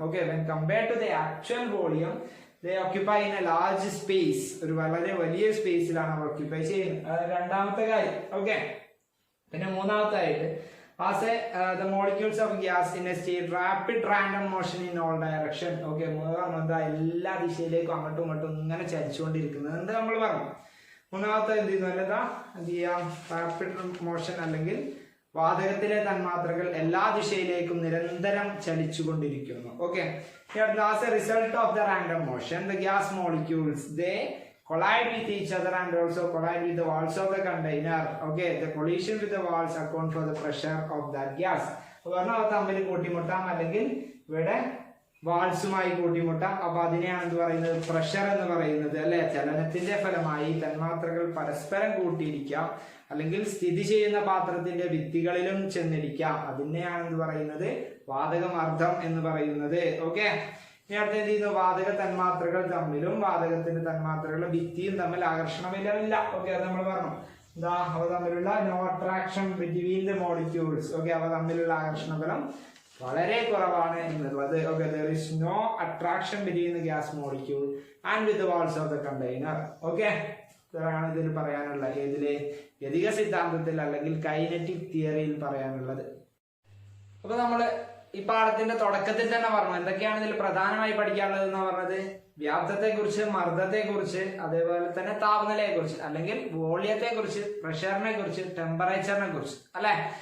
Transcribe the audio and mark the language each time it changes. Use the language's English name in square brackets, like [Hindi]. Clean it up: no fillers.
[English] okay, when compared to the actual volume they occupy in a large space, [Malayalam] ഒരു വളരെ വലിയ സ്പേസിലാണ് അവർ occupy ചെയ്യുന്നത്. രണ്ടാമത്തെ കാര്യം. [English] okay, [Malayalam] പിന്നെ മൂന്നാമത്തായിട്ട് [English] as the molecules of gas in a state rapid random motion in all direction. [Malayalam] Okay, എന്താ എല്ലാ ദിശയിലേക്കും അങ്ങോട്ടും ഇങ്ങോട്ടും ഇങ്ങനെ ചലിച്ചുകൊണ്ടിരിക്കുന്നത് എന്ത് നമ്മൾ പറഞ്ഞു. മൂന്നാമത്തെ എന്ത് ചെയ്യുന്നു, അല്ലതാ എന്ത് ചെയ്യാം, റാപ്പിഡ് മോഷൻ അല്ലെങ്കിൽ വാതകത്തിലെ തന്മാത്രകൾ എല്ലാ ദിശയിലേക്കും നിരന്തരം ചലിച്ചുകൊണ്ടിരിക്കുന്നു. [English] Okay, as a result of the random motion the gas molecules they collide with each other and also collide with the walls of the container. Okay, the collision with the walls account for the pressure of that gas. [Malayalam] പറഞ്ഞാൽ അവ തമ്മിൽ കൂട്ടിമുട്ടാം അല്ലെങ്കിൽ ഇവിടെ വാൾസുമായി കൂട്ടിമുട്ടാം. അപ്പൊ അതിനെയാണ് എന്ത് പറയുന്നത്, pressure എന്ന് പറയുന്നത്. അല്ലെ, ചലനത്തിന്റെ ഫലമായി തന്മാത്രകൾ പരസ്പരം കൂട്ടിയിടിക്കാം അല്ലെങ്കിൽ സ്ഥിതി ചെയ്യുന്ന പാത്രത്തിന്റെ ഭിത്തികളിലും ചെന്നിടിക്കാം. അതിനെയാണ് എന്ത് പറയുന്നത്, വാതകമർദ്ദം എന്ന് പറയുന്നത്. ഓക്കെ, ഇനി അടുത്ത് എന്ത് ചെയ്യുന്നു, വാതക തന്മാത്രകൾ തമ്മിലും വാതകത്തിന്റെ തന്മാത്രകളുടെ ഭിത്തിയും തമ്മിൽ ആകർഷണ ബലമില്ല. ഓക്കെ, അത് നമ്മൾ പറഞ്ഞു. എന്താ, അവ തമ്മിലുള്ള [English] No attraction between the molecules. [Malayalam] Okay, അവ തമ്മിലുള്ള ആകർഷണ ബലം വളരെ കുറവാണ് എന്നുള്ളത്. [English] Okay, there is no attraction between the gas molecule and with the walls of the container. [Malayalam] Okay, ഇതാണ് ഇതിൽ പറയാനുള്ള, ഏതിലെ ഗതിക സിദ്ധാന്തത്തിൽ അല്ലെങ്കിൽ കൈനറ്റിക് തിയറിയിൽ പറയാനുള്ളത്. അപ്പൊ നമ്മള് ഈ പാഠത്തിന്റെ തുടക്കത്തിൽ തന്നെ പറഞ്ഞു എന്തൊക്കെയാണ് ഇതിൽ പ്രധാനമായി പഠിക്കാനുള്ളത് എന്ന് പറഞ്ഞത്, വ്യാപ്തത്തെ കുറിച്ച്, മർദ്ദത്തെ കുറിച്ച്, അതേപോലെ തന്നെ താപനിലയെ കുറിച്ച് അല്ലെങ്കിൽ വോളിയത്തെ കുറിച്ച്, പ്രഷറിനെ കുറിച്ച്, ടെമ്പറേച്ചറിനെ കുറിച്ച്, അല്ലെ.